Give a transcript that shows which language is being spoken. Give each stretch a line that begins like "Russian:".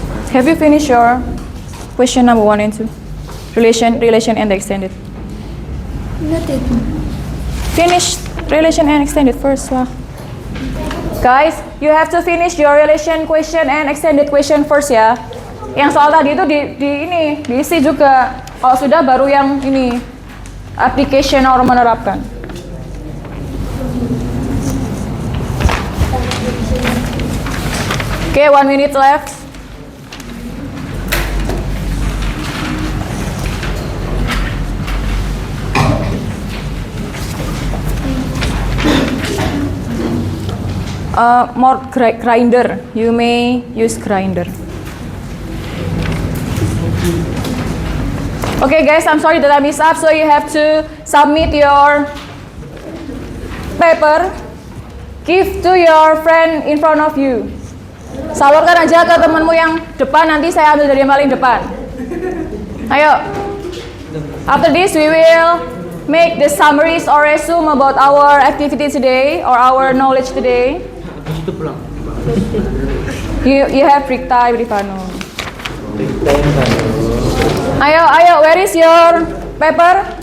English: Have you finished your question number 1 and 2? Relation and extended. Not it. Finish relation and extended first lah. Guys, you have to finish your relation question and extended question first ya.
Indonesian: Yang soal tadi itu diisi juga. Kalau sudah baru yang ini application or menerapkan.
English: Okay, 1 minute left. More grinder. You may use grinder. Okay guys, I'm sorry that I messed up, so you have to submit your paper. Give to your friend in front of you.
Indonesian: Salurkan aja ke temanmu yang depan, nanti saya ambil dari yang paling depan. Ayo.
English: After this, we will make the summaries or resume about our activity today or our knowledge today.
Indonesian: Itu pulang.
English: You have break time, Rifano. Break time kan. Ayo, where is your paper?